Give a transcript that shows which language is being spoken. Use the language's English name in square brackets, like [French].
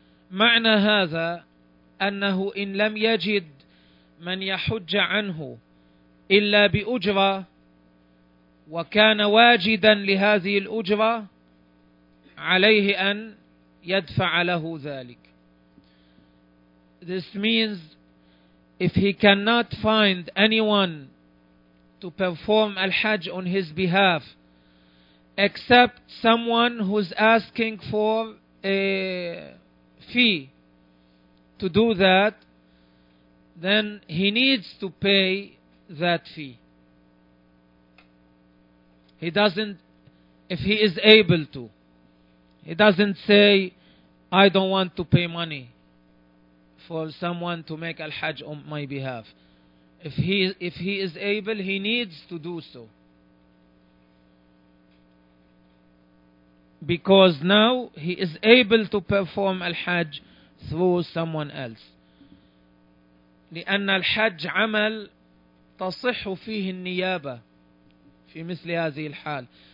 [Arabic] معنى هذا أنه إن لم يجد من يحج عنه إلا بأجرة وكان واجدا لهذه الأجرة عليه أن يدفع له ذلك. [English] This means if he cannot find anyone to perform al-hajj on his behalf except someone who's asking for a fee to do that, then he needs to pay that fee. He doesn't, if he is able to, he doesn't say, I don't want to pay money for someone to make al-hajj on my behalf. If he is able, he needs to do so. Because now he is able to perform al-hajj through someone else. [Arabic] لأن الحج عمل تصح فيه النيابة في مثل هذه الحال.